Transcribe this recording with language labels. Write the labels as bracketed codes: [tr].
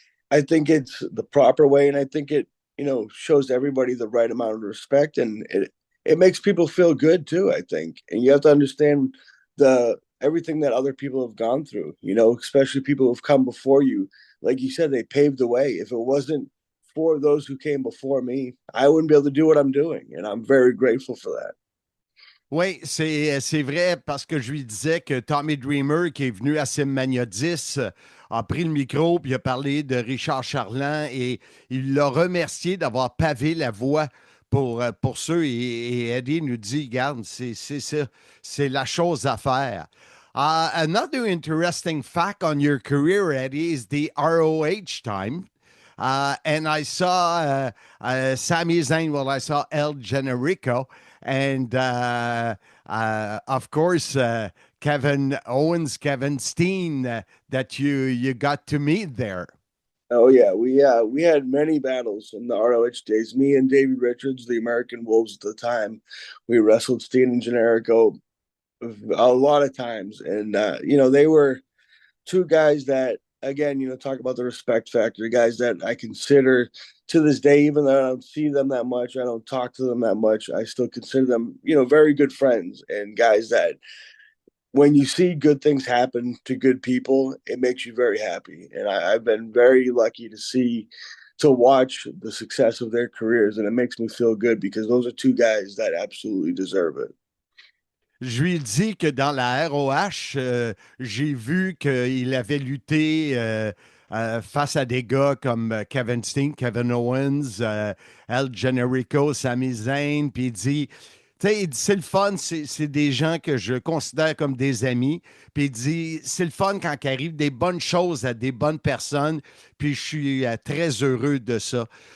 [en] I think it's the proper way, and I think it shows everybody the right amount of respect, and it makes people feel good too, I think. And you have to understand everything that other people have gone through, especially people who've come before you. Like you said, they paved the way. If it wasn't for those who came before me, I wouldn't be able to do what I'm doing. And I'm very grateful for that. [fr] Oui, c'est vrai parce que je lui disais que Tommy Dreamer, qui est venu à Simmania 10, a pris le micro puis a parlé de Richard Charland et il l'a remercié d'avoir pavé la voie pour ceux. Et Eddie nous dit, regarde, c'est la chose à faire. [en] Another interesting fact on your career, Eddie, is the ROH time. And I saw Sami Zayn, I saw El Generico, and of course, Kevin Owens, Kevin Steen, that you got to meet there. Oh yeah, we had many battles in the ROH days. Me and Davey Richards, the American Wolves at the time, we wrestled Steen and Generico a lot of times, and they were two guys that, again, talk about the respect factor, guys that I consider to this day, even though I don't see them that much, I don't talk to them that much, I still consider them, very good friends, and guys that when you see good things happen to good people, it makes you very happy. And I've been very lucky to watch the success of their careers, and it makes me feel good because those are two guys that absolutely deserve it. [fr] Je lui ai dit que dans la ROH, j'ai vu qu'il avait lutté face à des gars comme Kevin Steen, Kevin Owens, El Generico, Sami Zayn, puis il dit, c'est le fun, c'est des gens que je considère comme des amis, puis il dit, c'est le fun quand il arrive des bonnes choses à des bonnes personnes, puis je suis très heureux de ça.